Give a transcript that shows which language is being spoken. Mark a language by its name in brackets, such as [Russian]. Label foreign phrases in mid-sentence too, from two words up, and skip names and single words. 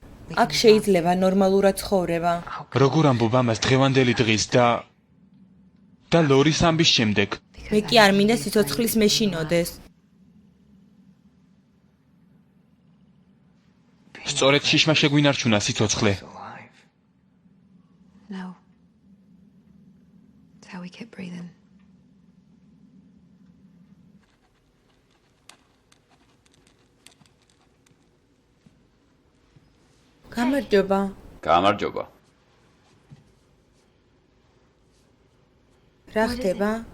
[Georgian] აქ შეიძლება ნორმალურად ცხოვრება. როგორ ამბობ ამას დღევანდელი დღის და ლორის ამბის შემდეგ? მე კი არ მინდა სიცოცხლის მეშინოდეს. სწორედ შიშმა შეგვინარჩუნა სიცოცხლე. [English] No. It's how we keep breathing. [Georgian] გამარჯობა. გამარჯობა. რა ხდება?